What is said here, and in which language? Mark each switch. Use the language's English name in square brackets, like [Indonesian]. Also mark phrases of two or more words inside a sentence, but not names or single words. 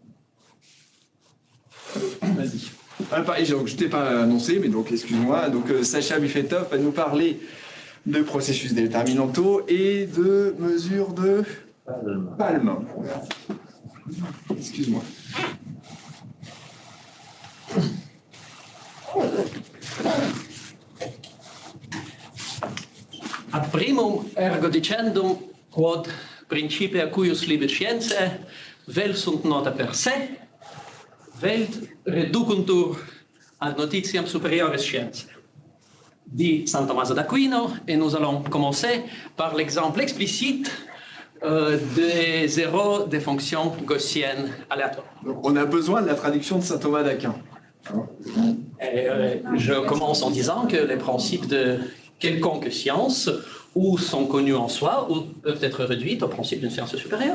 [French] Vas-y. Je ne t'ai pas annoncé, mais donc excuse-moi. Donc Sacha Pivetov va nous parler de processus déterminantaux et de mesures de palme. Excuse-moi. [Latin] Ad primum ergo dicendum quod principia cuius liber scienzae vel sunt nota per se velt reducuntur ad notitiam superiores scienzae, [French] dit saint Thomas d'Aquino, et nous allons commencer par l'exemple explicite des zéros des fonctions gaussiennes aléatoires. Donc on a besoin de la traduction de saint Thomas d'Aquin. Je commence en disant que les principes de quelconque science ou sont connus en soi ou peuvent être réduits au principe d'une science supérieure.